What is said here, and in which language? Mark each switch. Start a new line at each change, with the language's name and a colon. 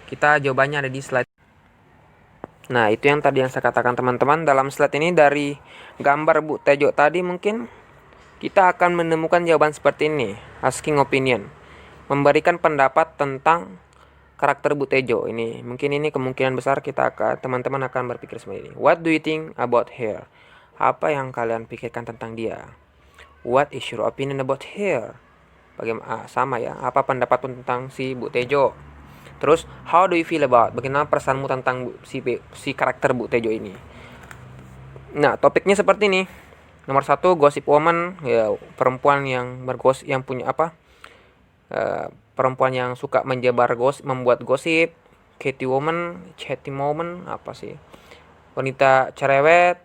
Indonesian: Kita jawabannya ada di slide. Nah, itu yang tadi yang saya katakan teman-teman. Dalam slide ini dari gambar Bu Tejo tadi mungkin kita akan menemukan jawaban seperti ini. Asking opinion. Memberikan pendapat tentang karakter Bu Tejo ini. Mungkin ini kemungkinan besar teman-teman akan berpikir seperti ini.
English: What do you think about her?
Indonesian: Apa yang kalian pikirkan tentang dia?
English: What is your opinion about her?
Indonesian: Bagaimana sama ya? Apa pendapat tentang si Bu Tejo? Terus,
English: how do you feel about?
Indonesian: Bagaimana perasaanmu tentang si karakter Bu Tejo ini? Nah, topiknya seperti ini. Nomor 1, gossip woman, ya perempuan yang perempuan yang suka membuat gosip. Chatty woman, apa sih? Wanita cerewet.